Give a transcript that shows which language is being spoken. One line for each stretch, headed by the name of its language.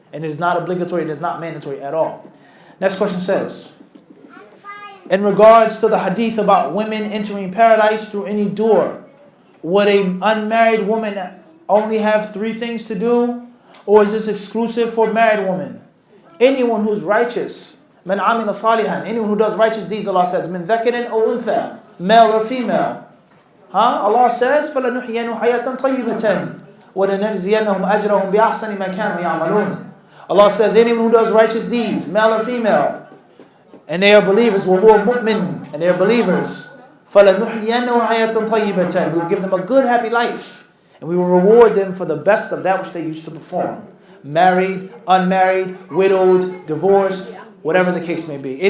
English: And it is not obligatory, it is not mandatory at all. Next question says, in regards to the hadith about women entering paradise through any door, would an unmarried woman only have 3 things to do? Or is this exclusive for married women? Anyone who's righteous,
Arabic: man amila salihan,
English: anyone who does righteous deeds, Allah says,
Arabic: min dhakarin aw untha,
English: male or female.
Arabic: Allah says, فَلَنُحْيَنُ حَيَاةً طَيِّبَةً وَلَنَجْزِيَنَّهُمْ أَجْرَهُمْ بِأَحْسَنِ مَا كَانُوا يَعْمَلُونَ.
English: Allah says, anyone who does righteous deeds, male or female, and they are believers,
Arabic: وَهُوَ مُؤْمِن,
English: and they are believers,
Arabic: فَلَنُحْيَنَّهُ حَيَاةً طَيِّبَةً,
English: we will give them a good, happy life, and we will reward them for the best of that which they used to perform. Married, unmarried, widowed, divorced, whatever the case may be.